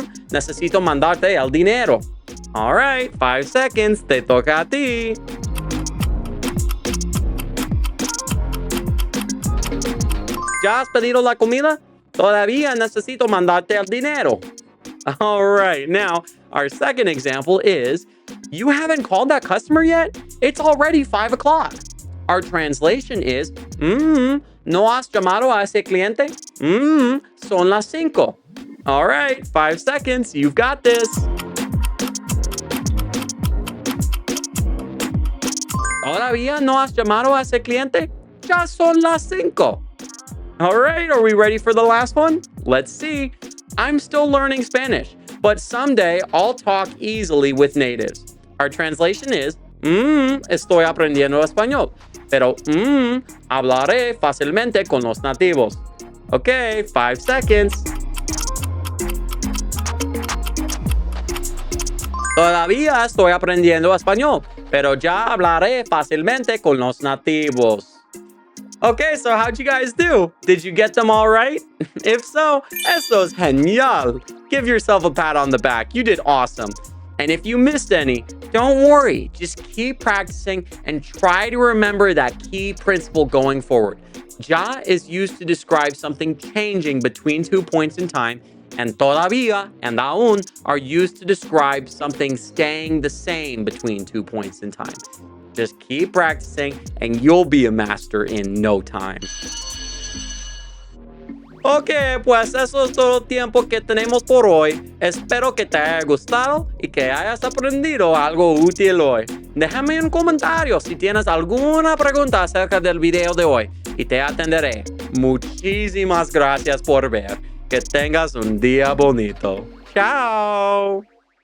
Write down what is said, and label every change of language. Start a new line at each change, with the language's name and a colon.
Spanish: Necesito mandarte el dinero.
English: All right, 5 seconds,
Spanish: te toca a ti. ¿Ya has pedido la comida? Todavía necesito mandarte el dinero.
English: All right, now our second example is, you haven't called that customer yet? It's already 5 o'clock. Our translation is,
Spanish: ¿no has llamado a ese cliente? Son las 5.
English: All right, 5 seconds, you've got this.
Spanish: ¿Todavía no has llamado a ese cliente? Ya son las 5.
English: All right, are we ready for the last one? Let's see. I'm still learning Spanish, but someday I'll talk easily with natives. Our translation is,
Spanish: estoy aprendiendo español, pero hablaré fácilmente con los nativos.
English: Okay, 5 seconds.
Spanish: Todavía estoy aprendiendo español, pero ya hablaré fácilmente con los nativos.
English: Okay, so how'd you guys do? Did you get them all right? If so,
Spanish: eso es genial.
English: Give yourself a pat on the back. You did awesome. And if you missed any, don't worry. Just keep practicing and try to remember that key principle going forward. Ya is used to describe something changing between 2 points in time, and todavía and aún are used to describe something staying the same between 2 points in time. Just keep practicing and you'll be a master in no time.
Spanish: Ok, pues eso es todo el tiempo que tenemos por hoy. Espero que te haya gustado y que hayas aprendido algo útil hoy. Déjame un comentario si tienes alguna pregunta acerca del video de hoy y te atenderé. Muchísimas gracias por ver. Que tengas un día bonito. Chao.